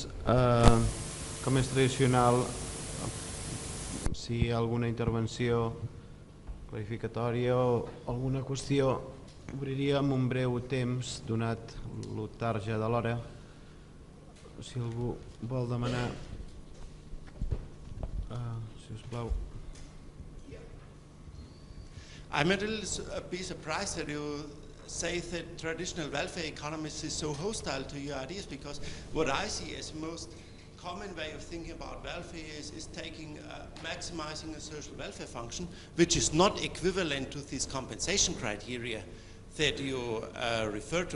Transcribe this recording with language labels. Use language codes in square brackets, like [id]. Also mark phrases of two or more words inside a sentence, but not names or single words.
[ca] Com és tradicional, si hi ha alguna intervenció clarificatòria o alguna qüestió, obriríem un breu temps, donat lo tard ja de l'hora. Si algú vol demanar, si us plau. [en] I'm a little bit surprised that you say that traditional welfare economists is so hostile to your ideas, because what I see as most common way of thinking about welfare is taking, maximizing a social welfare function, which is not equivalent to these compensation criteria that you refer to.